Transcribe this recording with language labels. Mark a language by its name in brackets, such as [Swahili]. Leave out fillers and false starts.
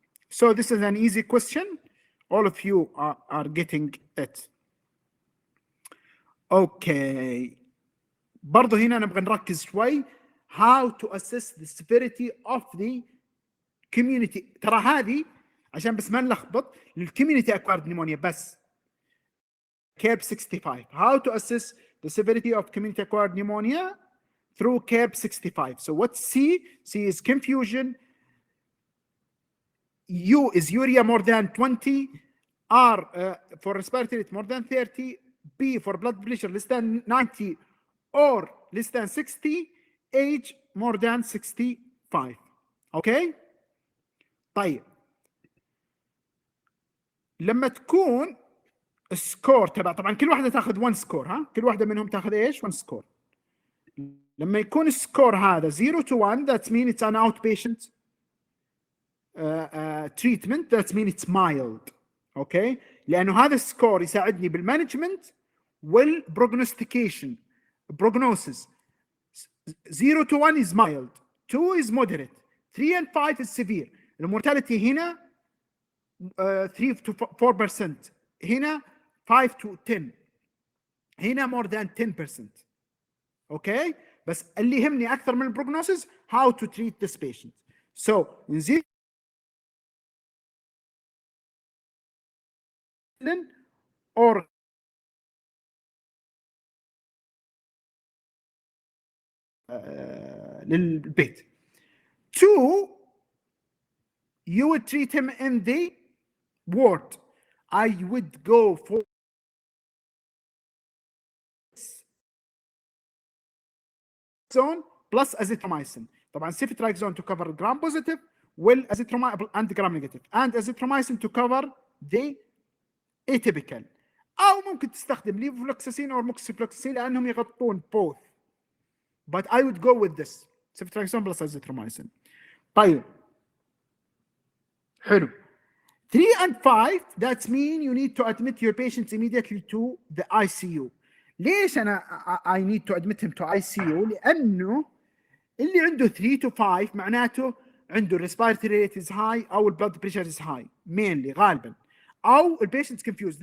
[English] So this is an easy question. All of you are getting it. [Arabic] Okay. برضو هنا نبغى نركز شوي. [English] How to assess the severity of the community. [Arabic] ترى هذه عشان بس ما نلخبط للcommunity acquired pneumonia بس. [English] KERB 65. How to assess the severity of community acquired pneumonia through KERB 65. So what's C? C is confusion. U is urea more than 20. R for respiratory rate more than 30. B for blood pressure less than 90 or less than 60. Age more than 65. Okay? [Arabic] طيب لما تكون السكور تبع طبعا كل واحدة تاخذ 1 سكور. كل واحدة منهم تاخذ ايش؟ 1 سكور. لما يكون السكور هذا [English] 0 to 1 that means it's an outpatient treatment, that means it's mild. [Arabic] اوكي لانه هذا السكور يساعدني بالمانجمنت والبروجنوستيكيشن. [English] prognosis 0 to 1 is mild, 2 is moderate, 3 and 5 is severe. [Arabic] المورتاليتي هنا 3 to 4%، هنا 5 to 10، هنا [English] more than [Arabic] 10%. اوكي بس اللي يهمني اكثر من البروجنوسيس [English] how to treat this patient. So [Arabic] نزيد or للبيت. [English] 2 you would treat him in the ward. I would go for ceftriaxone plus azithromycin. [Arabic] طبعا [English] ceftriaxone to cover gram positive والازيثروميسين and gram negative and azithromycin to cover the atypical. [Arabic] او ممكن تستخدم levofloxacin or moxifloxacin لانهم يغطون both. [English] But I would go with this ceftriaxone plus azithromycin. [Arabic] طيب حلو. [English] 3 and 5 that mean you need to admit your patients immediately to the ICU. [Arabic] ليش أنا [English] I need to admit him to ICU؟ [Arabic] لأنه اللي عنده 3 to 5 معناته عنده [English] respiratory rate is high أو blood pressure is high mainly غالبا، أو patients confused.